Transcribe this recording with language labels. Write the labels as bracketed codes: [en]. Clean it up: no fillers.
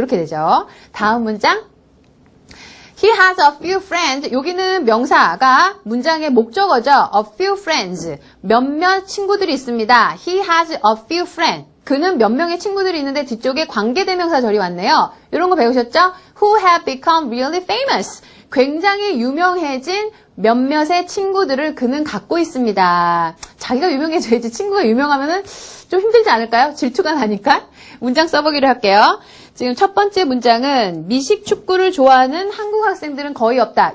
[ko] 이렇게 되죠. 다음 문장. [en] He has a few friends. [ko] 여기는 명사가 문장의 목적어죠. [en] A few friends. [ko] 몇몇 친구들이 있습니다. [en] He has a few friends. [ko] 그는 몇 명의 친구들이 있는데 뒤쪽에 관계대명사 절이 왔네요. 이런 거 배우셨죠? [en] Who have become really famous. [ko] 굉장히 유명해진 몇몇의 친구들을 그는 갖고 있습니다. 자기가 유명해져야지 친구가 유명하면은 좀 힘들지 않을까요? 질투가 나니까. 문장 써보기로 할게요. 지금 첫 번째 문장은 미식 축구를 좋아하는 한국 학생들은 거의 없다.